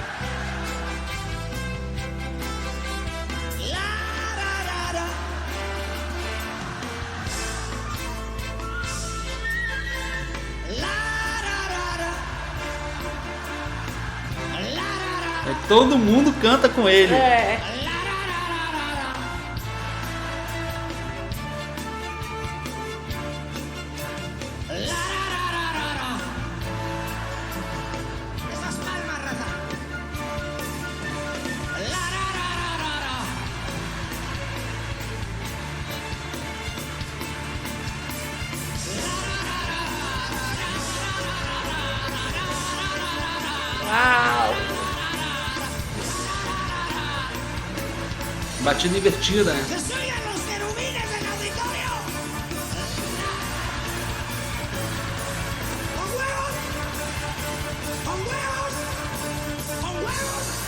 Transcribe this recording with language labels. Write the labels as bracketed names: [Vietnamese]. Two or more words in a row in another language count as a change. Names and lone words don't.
[Portuguese] La, ra, ra, ra. La, ra, ra, ra. La, ra, ra, ra. Todo mundo canta com ele. É. La, ra, ra, ra, ra, ra. La, ra, ra, ra, ra, ra. [Spanish] Esas palmas, raza. La, ra, ra, ra, ra, ra. [Portuguese] Uau! Batida invertida, né? [Spanish] ¡Que se oigan los querubines del auditorio! ¡Con huevos! ¡Con huevos! ¡Con huevos!